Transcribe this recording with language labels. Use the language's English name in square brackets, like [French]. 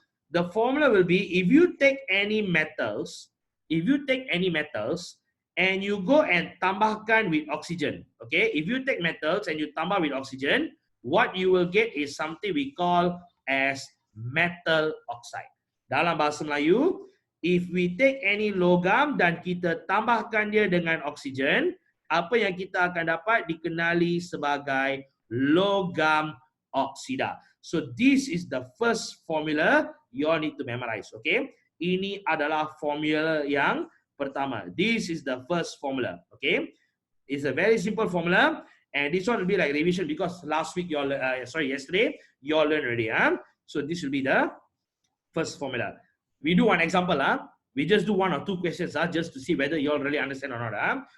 [English] The formula will be, if you take any metals and you go and [Malay] tambahkan [English] with oxygen. Okay, if you take metals and you [Malay] tambah [English] with oxygen, what you will get is something we call as metal oxide. [Malay] Dalam bahasa Melayu, [English] if we take any [Malay] logam dan kita tambahkan dia dengan oksigen, apa yang kita akan dapat dikenali sebagai logam oksida. [English] So this is the first formula you all need to memorize. [Malay] Okay, ini adalah formula yang pertama. [English] This is the first formula. Okay, it's a very simple formula, and this one will be like revision because last week you all, yesterday you all learned already. So this will be the first formula. We do one example. We just do 1 or 2 questions just to see whether you all really understand or not.